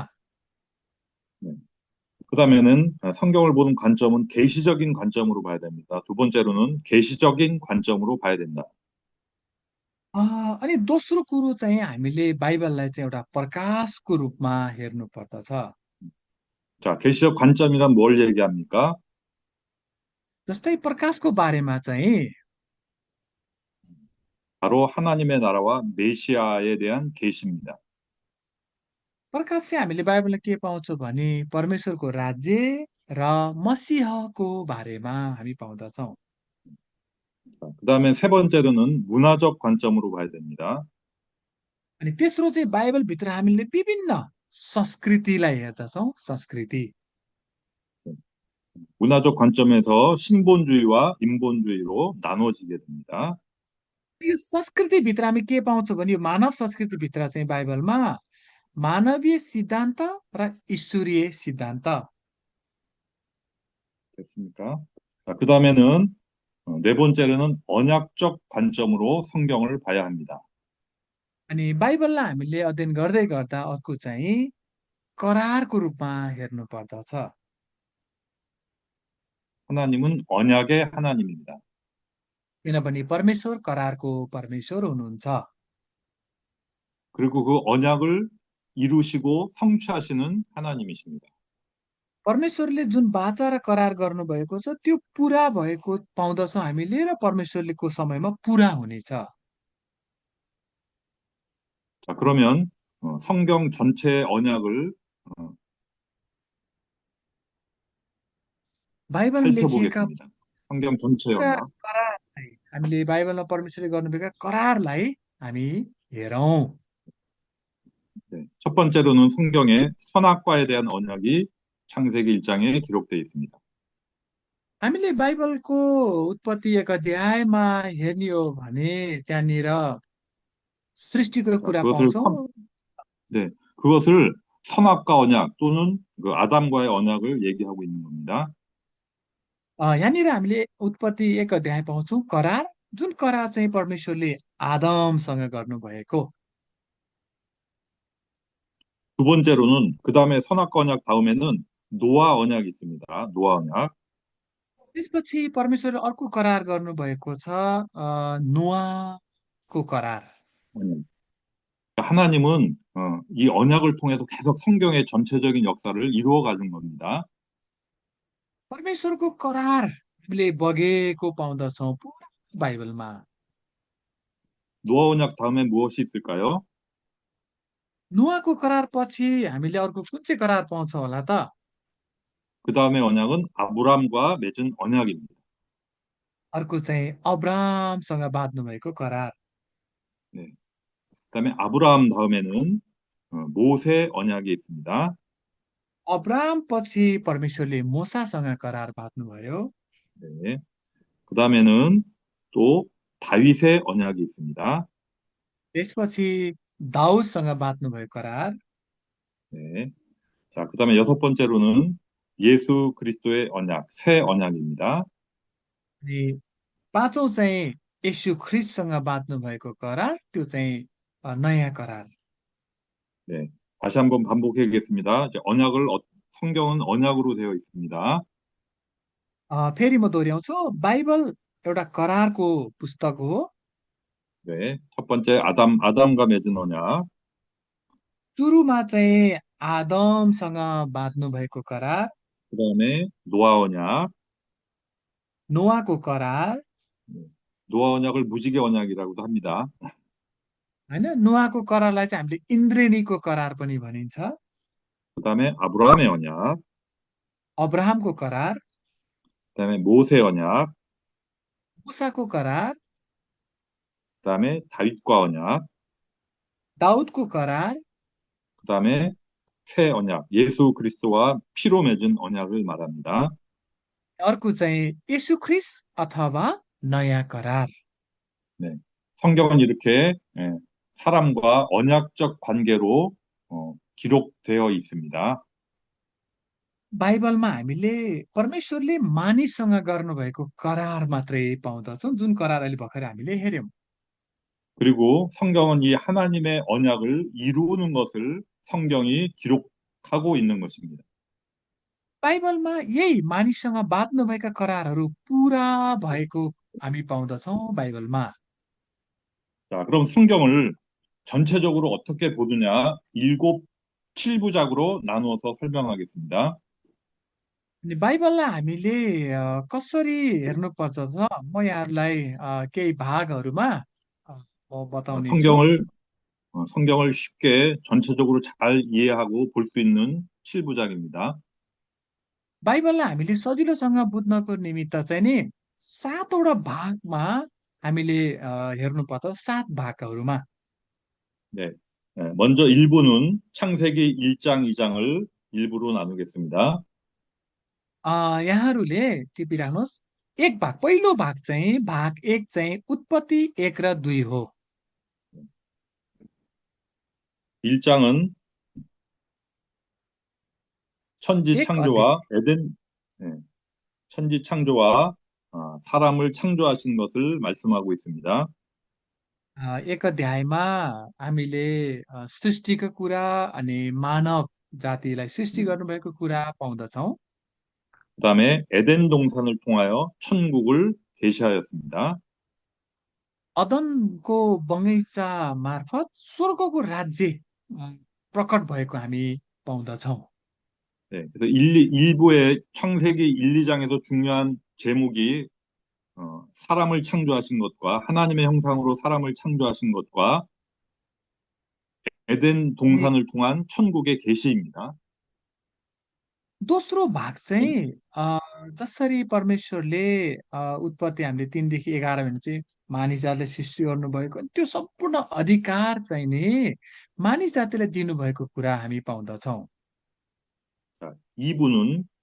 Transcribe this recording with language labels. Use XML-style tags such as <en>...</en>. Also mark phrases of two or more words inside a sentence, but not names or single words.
<ko>네. 그다음에는 성경을 보는 관점은 계시적인 관점으로 봐야 됩니다. 두 번째로는 계시적인 관점으로 봐야 된다.</ko> <ne>अ, अनि दोस्रो कुरो चाहिँ हामीले बाइबललाई चाहिँ एउटा प्रकाशको रूपमा हेर्नु पर्दछ।</ne> <ko>자, 계시적 관점이란 뭘 얘기합니까?</ko> <ne>जस्तै प्रकाशको बारेमा चाहिँ</ne> <ko>바로 하나님의 나라와 메시아에 대한 계시입니다.</ko> <ne>प्रकाश चाहिँ हामीले बाइबलमा के पाउँछौँ भने परमेश्वरको राज्य र मसीहको बारेमा हामी पाउँदछौँ।</ne> <ko>자, 그다음에 세 번째로는 문화적 관점으로 봐야 됩니다.</ko> <ne>अनि तेस्रो चाहिँ बाइबलभित्र हामीले विभिन्न संस्कृतिलाई हेर्दछौँ, संस्कृति।</ne> <ko>문화적 관점에서 신본주의와 인본주의로 나눠지게 됩니다.</ko> <ne>यो संस्कृतिभित्र हामी के पाउँछौँ भने यो मानव संस्कृतिभित्र चाहिँ बाइबलमा मानवीय सिद्धान्त र ईश्वरीय सिद्धान्त।</ne> <ko>됐습니까? 자, 그다음에는 네 번째로는 언약적 관점으로 성경을 봐야 합니다.</ko> <ne>अनि बाइबललाई हामीले अध्ययन गर्दै गर्दा अर्को चाहिँ करारको रूपमा हेर्नु पर्दछ।</ne> <ko>하나님은 언약의 하나님입니다.</ko> <ne>किनभने परमेश्वर करारको परमेश्वर हुनुहुन्छ।</ne> <ko>그리고 그 언약을 이루시고 성취하시는 하나님이십니다.</ko> <ne>परमेश्वरले जुन वाचा र करार गर्नुभएको छ त्यो पुरा भएको पाउँदछौँ हामीले र परमेश्वरलेको समयमा पुरा हुनेछ।</ne> <ko>자, 그러면 성경 전체의 언약을 어,</ko> <ne>बाइबलमा लेखिएका</ne> <ko>살펴보겠습니다. 성경 전체의</ko> <ne>पुरा</ne> <ko>언약.</ko> <ne>करारलाई हामीले बाइबलमा परमेश्वरले गर्नुभएका करारलाई हामी हेरौँ।</ne> <ko>네. 첫 번째로는 성경의 선악과에 대한 언약이 창세기 1장에 기록되어 있습니다.</ko> <ne>हामीले बाइबलको उत्पत्ति एक अध्यायमा हेर्ने हो भने त्यहाँनिर सृष्टिको</ne> <ko>자,</ko> <ne>कुरा पाउँछौँ।</ne> <ko>네, 그것을 선악과 언약 또는 그 아담과의 언약을 얘기하고 있는 겁니다.</ko> <ne>यहाँनिर हामीले उत्पत्ति एक अध्याय पाउँछौँ करार, जुन करार चाहिँ परमेश्वरले आदमसँग गर्नुभएको।</ne> <ko>두 번째로는 그 다음에 선악과 언약 다음에는 노아 언약이 있습니다. 노아 언약.</ko> <ne>त्यसपछि परमेश्वरले अर्को करार गर्नुभएको छ, नोआको करार।</ne> <ko>언약. 하나님은 이 언약을 통해서 계속 성경의 전체적인 역사를 이루어 가는 겁니다.</ko> <ne>परमेश्वरको करार हामीले बगेको पाउँदछौँ पुरा बाइबलमा।</ne> <ko>노아 언약 다음에 무엇이 있을까요?</ko> <ne>नोआको करार पछि हामीले अर्को कुन चाहिँ करार पाउँछौँ होला त?</ne> <ko>그 다음에 언약은 아브람과 맺은 언약입니다.</ko> <ne>अर्को चाहिँ अब्रामसँग बाँध्नु भएको करार।</ne> <ko>네. 그다음에 아브라함 다음에는 모세 언약이 있습니다.</ko> <ne>अब्राम पछि परमेश्वरले मोसासँग करार बाँध्नुभयो।</ne> <ko>네. 그다음에는 또 다윗의 언약이 있습니다.</ko> <ne>त्यसपछि दाउदसँग बाँध्नुभयो करार।</ne> <ko>네. 자, 그다음에 여섯 번째로는 예수 그리스도의 언약, 새 언약입니다.</ko> <ne>अनि पाँचौँ चाहिँ यीशु ख्रिस्टसँग बाँध्नु भएको करार, त्यो चाहिँ नयाँ करार।</ne> <ko>네. 다시 한번 반복해야겠습니다. 이제 성경은 언약으로 되어 있습니다.</ko> <ne>फेरि म दोहोऱ्याउँछु, बाइबल एउटा करारको पुस्तक हो।</ne> <ko>네. 첫 번째 아담과 맺은 언약.</ko> <ne>सुरुमा चाहिँ आदमसँग बाँध्नु भएको करार,</ne> <ko>그다음에 노아 언약.</ko> <ne>नोआको करार,</ne> <ko>네. 노아 언약을 무지개 언약이라고도 합니다.</ko> <ne>होइन, नोआको करारलाई चाहिँ हामीले इन्द्रेणीको करार पनि भनिन्छ।</ne> <ko>그다음에 아브라함의 언약.</ko> <ne>अब्राहमको करार,</ne> <ko>그다음에 모세 언약.</ko> <ne>मुसाको करार,</ne> <ko>그다음에 다윗과 언약.</ko> <ne>दाउदको करार,</ne> <ko>그다음에 새 언약, 예수 그리스도와 피로 맺은 언약을 말합니다.</ko> <ne>अर्को चाहिँ यीशु ख्रिस्ट अथवा नयाँ करार।</ne> <ko>네. 성경은 이렇게 사람과 언약적 관계로 기록되어 있습니다.</ko> <ne>बाइबलमा हामीले परमेश्वरले मानिससँग गर्नुभएको करार मात्रै पाउँदछौँ, जुन करार अहिले भर्खर हामीले हेऱ्यौँ।</ne> <ko>그리고 성경은 이 하나님의 언약을 이루는 것을 성경이 기록하고 있는 것입니다.</ko> <ne>बाइबलमा यही मानिससँग बाँध्नुभएका करारहरू पुरा भएको हामी पाउँदछौँ बाइबलमा।</ne> <ko>자, 그럼 성경을 전체적으로 어떻게 보느냐? 일곱, 칠부작으로 나누어서 설명하겠습니다.</ko> <ne>अनि बाइबललाई हामीले कसरी हेर्नुपर्छ त म यहाँहरूलाई केही भागहरूमा म 어, बताउने छु।</ne> <ko>성경을 성경을 쉽게 전체적으로 잘 이해하고 볼 수 있는 7부작입니다.</ko> <ne>बाइबललाई हामीले सजिलोसँग बुझ्नको निमित्त चाहिँ नि सातवटा भागमा हामीले हेर्नुपर्छ, सात भागहरूमा।</ne> <ko>네. 먼저 1부는 창세기 1장, 2장을 일부로 나누겠습니다.</ko> <ne>यहाँहरूले टिपिराख्नुहोस्, एक भाग, पहिलो भाग चाहिँ भाग एक चाहिँ उत्पत्ति 1 र 2 हो।</ne> <ko>1장은 천지</ko> <ne>एक अध्याय,</ne> <ko>창조와 예, 천지 창조와 사람을 창조하신 것을 말씀하고 있습니다.</ko> <ne>एक अध्यायमा हामीले सृष्टिको कुरा अनि मानव जातिलाई सृष्टि 음, गर्नुभएको कुरा पाउँदछौँ।</ne> <ko>그다음에 에덴 동산을 통하여 천국을 계시하였습니다.</ko> <ne>अदनको बगैँचा मार्फत स्वर्गको राज्य अ, प्रकट भएको हामी पाउँदछौँ।</ne> <ko>네, 그래서 1부의 창세기 1, 2장에서 중요한 제목이 사람을 창조하신 것과 하나님의 형상으로 사람을 창조하신 것과 에덴</ko> <ne>अनि</ne> <ko>동산을 통한 천국의 계시입니다.</ko> <ne>दोस्रो भाग</ne> <ko>네,</ko> <ne>चाहिँ जसरी परमेश्वरले उत्पत्ति हामीले 3 देखि 11 भने चाहिँ मानिस जातिलाई सृष्टि गर्नुभएको, त्यो सम्पूर्ण अधिकार चाहिँ नि मानिस जातिलाई दिनुभएको कुरा हामी पाउँदछौँ।</ne> <ko>자, 2부는</ko>